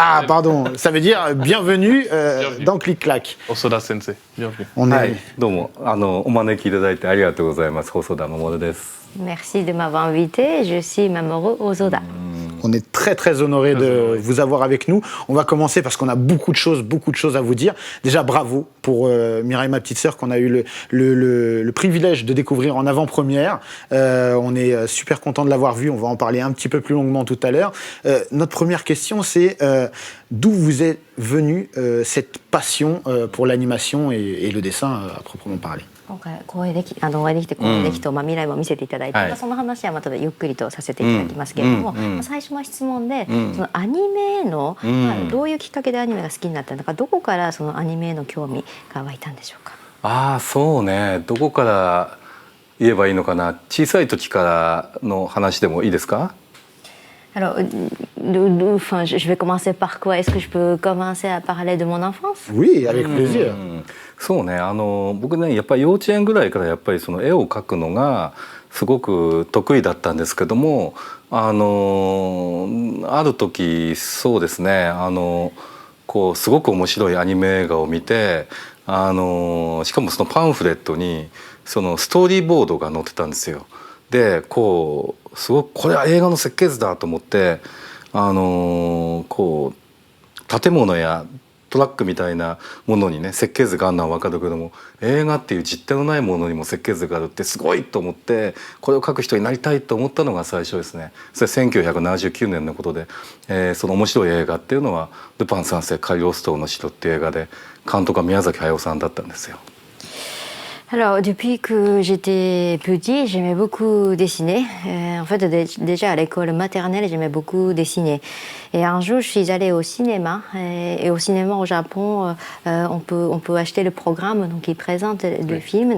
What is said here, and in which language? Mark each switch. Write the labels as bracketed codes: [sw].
[fr] Ah, pardon, ça veut dire bienvenue, Bienvenue. dans Clic-clac. Osoda Sensei, bienvenue. On est... [ja] はい、どうもお招きいただいてありがとうございます。細田守です。 [fr] Merci de m'avoir invité. Je suis Mamoru Osoda. On est très très honoré de vous avoir avec nous. On va commencer parce qu'on a beaucoup de choses à vous dire. Déjà bravo pour Mireille, ma petite sœur, qu'on a eu le privilège de découvrir en avant-première. On est super content de l'avoir vu. On va en parler un petit peu plus longuement tout à l'heure. Notre première question, c'est d'où vous est venue cette passion pour l'animation et le dessin à proprement parler. [ja] 今回お会いできて光栄できと、未来も見せていただいて、はいその話はまたゆっくりとさせていただきますけれども、最初の質問で、そのアニメへの、どういうきっかけでアニメが好きになったのか、どこからそのアニメへの興味が湧いたんでしょうか。ああ、そうね。どこから言えばいいのかな。小さい時からの話でもいいですか？ [fr] Alors, je vais commencer par quoi? Est-ce que je peux commencer à parler de mon enfance? Oui, avec plaisir. [ja] そうね。僕ね、やっぱり幼稚園ぐらいからやっぱりその絵を描くのがすごく得意だったんですけども、ある時そうですね。こうすごく面白いアニメ映画を見て、しかもそのパンフレットにそのストーリーボードが載ってたんですよ。で、こうすごくこれは映画の設計図だと思って、こう建物やトラックみたいなものにね設計図があるのは分かるけども、映画っていう実体のないものにも設計図があるってすごいと思って、これを描く人になりたいと思ったのが最初ですね。それ1979年のことで、その面白い映画っていうのは「ルパン三世カリオストロの城」っていう映画で、監督は宮崎駿さんだったんですよ。 [fr] Alors, depuis que j'étais petit, j'aimais beaucoup dessiner. En fait, déjà à l'école maternelle, j'aimais beaucoup dessiner. Et un jour, je suis allée au cinéma. Et au cinéma au Japon, on peut acheter le programme, donc ils présentent le film.